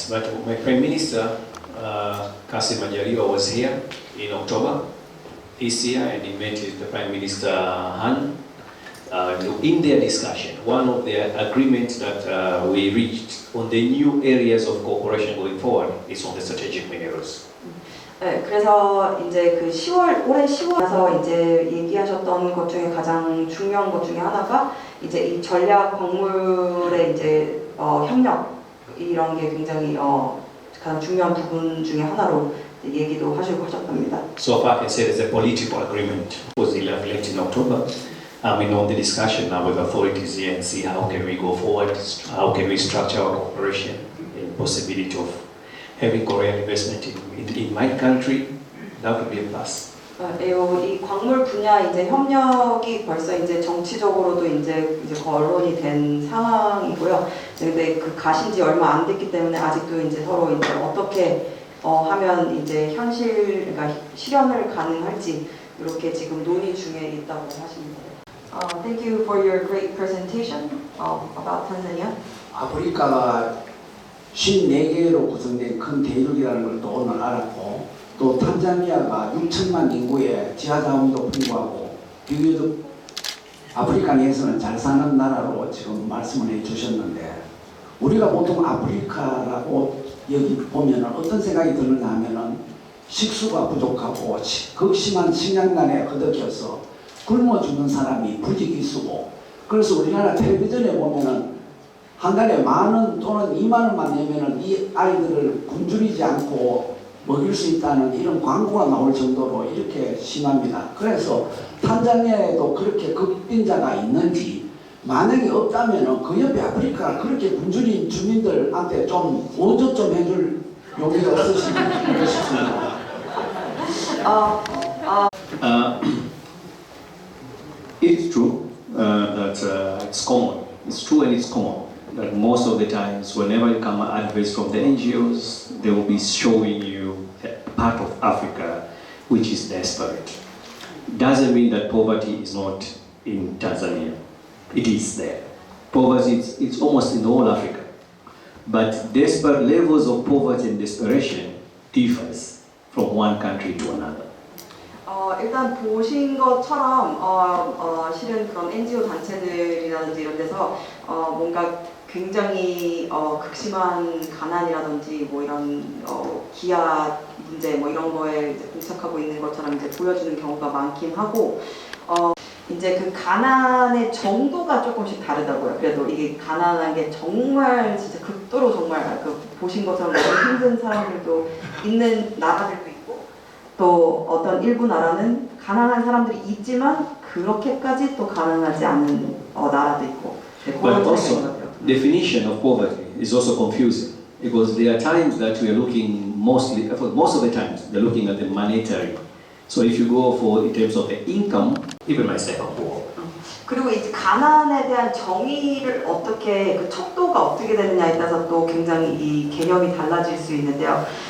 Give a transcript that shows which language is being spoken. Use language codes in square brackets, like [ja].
[en] But my Prime Minister, Kassim Majaliwa, was here in October this year and he met with the Prime Minister Han. In their discussion, one of the agreements that we reached on the new areas of cooperation going forward is on the strategic minerals. [ko] 네, 그래서 이제 그 올해 10월에서 이제 얘기하셨던 것 중에 가장 중요한 것 중에 하나가 이제 이 전략 광물의 이제 협력 이런 게 굉장히 가장 중요한 부분 중에 하나로 얘기도 하셨답니다. [en] So far, I can say there's a political agreement. It was late in October. On the discussion now with authorities here and see how can we go forward, how can we structure our cooperation, and possibility of having Korean investment in my country, that would be a plus. [ko] 이 광물 분야 이제 협력이 벌써 이제 정치적으로도 이제 거론이 된 상황이고요. 근데 그 가신 지 얼마 안 됐기 때문에 아직도 이제 서로 이제 어떻게 하면 이제 그러니까 실현을 가능할지 이렇게 지금 논의 중에 있다고 하십니다. [en] Thank you for your great presentation about Tanzania. [ko] 아프리카가 54개로 구성된 큰 대륙이라는 걸 또 오늘 알았고 또 탄자니아가 6천만 인구에 지하자원도 풍부하고 비교적 아프리카 내에서는 잘 사는 나라로 지금 말씀을 해주셨는데 우리가 보통 아프리카라고 여기 보면 어떤 생각이 드느냐 하면은 식수가 부족하고 극심한 식량난에 허덕여서 굶어 죽는 사람이 부지기수고 그래서 우리나라 텔레비전에 보면은 한 달에 10,000원 또는 20,000원만 내면은 이 아이들을 굶주리지 않고 먹일 수 있다는 이런 광고가 나올 정도로 이렇게 심합니다. 그래서 탄자니아에도 그렇게 극빈자가 있는지 만약에 없다면은 그 옆에 아프리카 그렇게 굶주린 주민들한테 좀 보조 좀 해줄 용의가 없으신가 싶습니다. [en] It's true that it's common. It's true and it's common that most of the times, whenever you come advice from the NGOs, they will be showing you a part of Africa which is desperate. Doesn't mean that poverty is not in Tanzania. It is there. Poverty it's almost in all Africa. But desperate levels of poverty and desperation differs from one country to another. [ko] 일단 보신 것처럼 실은 그런 NGO 단체들이라든지 이런 데서 뭔가 굉장히 극심한 가난이라든지 뭐 이런 기아 문제 뭐 이런 거에 이제 봉착하고 있는 것처럼 이제 보여주는 경우가 많긴 하고 이제 그 가난의 정도가 조금씩 다르다고요. 그래도 이게 가난한 게 정말 진짜 극도로 정말 그 보신 것처럼 너무 힘든 사람들도 있는 나라들도 있고 또 어떤 일부 나라는 가난한 사람들이 있지만 그렇게까지 또 가난하지 않은 나라도 있고 [en] But [ko] 그런 차이가 있는 것 [en] also, [ko] 같아요. [en] definition of poverty is also confusing because there are times that we are looking mostly, for most of the times, they're looking at the monetary. So if you go for in terms of the income, even myself are poor. [ko] 그리고 이제 가난에 대한 정의를 어떻게 그 척도가 어떻게 되느냐에 따라서 또 굉장히 이 개념이 달라질 수 있는데요.